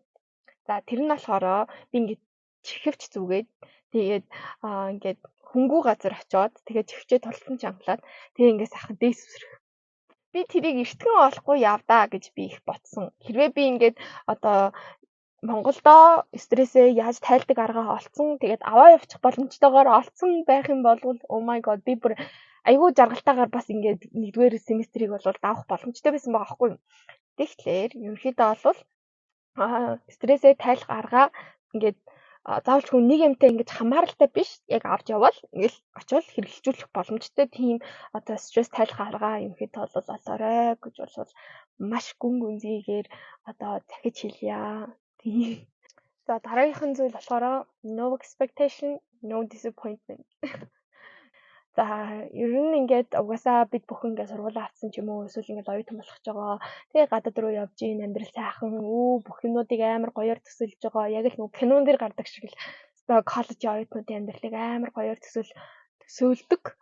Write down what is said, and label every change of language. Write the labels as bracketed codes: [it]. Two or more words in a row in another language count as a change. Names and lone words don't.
[mn] За тэр нь болохоор би ингээд чихвч зүгээд тэгээд ингээд хөнгүү газар очиод тэгээд чихвчээ тултан чангалаад тэгээд ингээд сайхан дээс үсрэх. Би тэрийг эртгэн олохгүй явдаа гэж би их ботсон. Хэрвээ би ингээд одоо Монголдо стрессээ яаж тайлдаг аргаа олцсон. Тэгээд аваа явуучих боломжтойгоор олцсон байх юм бол [en] oh my god [mn] би бүр айгүй жаргалтайгаар бас ингээд 1-р семестрийг бол давах боломжтой байсан байгаа байхгүй юу. Тэгэхээр ерөнхийдөө бол стрессээ тайлах аргаа ингээд заавалчгүй нэг юмтай ингэж хамааралтай биш яг авч явбал ингээл очиод хэрэгжүүлэх боломжтой тийм одоо стресс тайлах аргаа ерөнхийдөө бол олоорой гэж бол маш гүн гүнзгийгээр одоо захиж хэлье. Тийм. За дараагийнх нь зүйл болохоор [en] no expectation, no disappointment. [mn] За ер нь ингээд угаасаа бид бүхэн ингээд сургуулаа авсан ч юм уу эсвэл ингээд оюутан болох ч байгаа. Тэгээ гадаад руу явж ийн амьдрал сайхан бүх юмнуудыг амар гоёор төсөлж байгаа. Яг л нөгөө кинон дэр гардаг шиг л одоо коллежийн оюутнуудын амьдралыг амар гоёор төсөөлдөг.